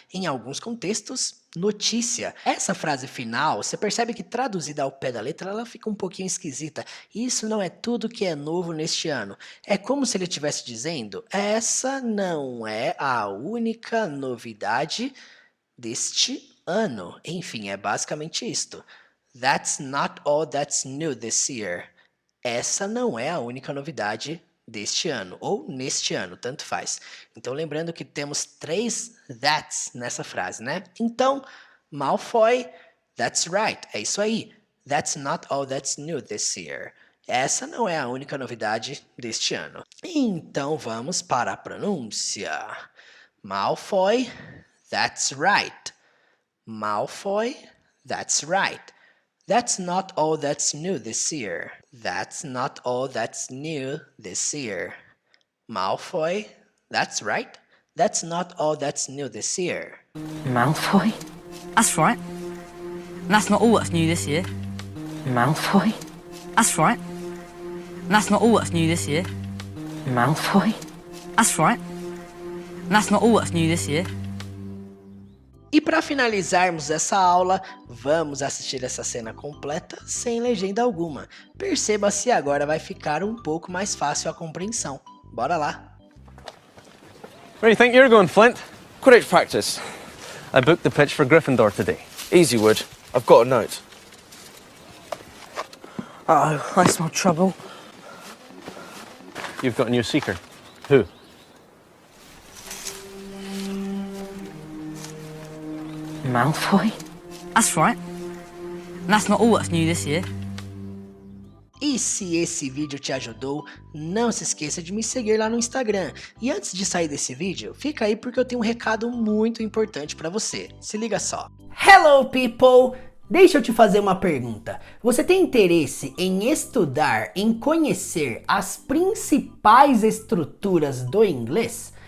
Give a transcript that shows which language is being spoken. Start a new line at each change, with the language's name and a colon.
Portuguese: Em alguns contextos, notícia. Essa frase final, você percebe que traduzida ao pé da letra, ela fica um pouquinho esquisita. Isso não é tudo que é novo neste ano. É como se ele estivesse dizendo, essa não é a única novidade deste ano. Enfim, é basicamente isto.
English: That's not all that's new this year.
Portuguese: Essa não é a única novidade deste ano, ou neste ano, tanto faz. Então, lembrando que temos 3 that's nessa frase, né? Então, Malfoy,
English: that's right,
Portuguese: é isso aí.
English: That's not all that's new this year.
Portuguese: Essa não é a única novidade deste ano. Então, vamos para a pronúncia.
English: Malfoy, that's right. Malfoy, that's right. That's not all that's new this year. That's not all that's new this year. Malfoy, that's right. That's not all that's new this year. Malfoy? That's right. That's not all that's new this year. Malfoy? That's right. That's not all that's new this year. Malfoy? That's right. That's not all that's new this year.
Portuguese: E para finalizarmos essa aula, vamos assistir essa cena completa sem legenda alguma. Perceba se agora vai ficar um pouco mais fácil a compreensão. Bora lá!
English: Where do you think you're going, Flint? Quidditch practice. I booked the pitch for Gryffindor today. Easy, Wood. I've got a note. Uh-oh, I smell trouble. You've got a new seeker. Who? Malfoy? That's right. That's not all that's new this year.
Portuguese: E se esse vídeo te ajudou, não se esqueça de me seguir lá no Instagram. E antes de sair desse vídeo, fica aí porque eu tenho um recado muito importante para você. Se liga só.
English: Hello people!
Portuguese: Deixa eu te fazer uma pergunta. Você tem interesse em estudar, em conhecer as principais estruturas do inglês?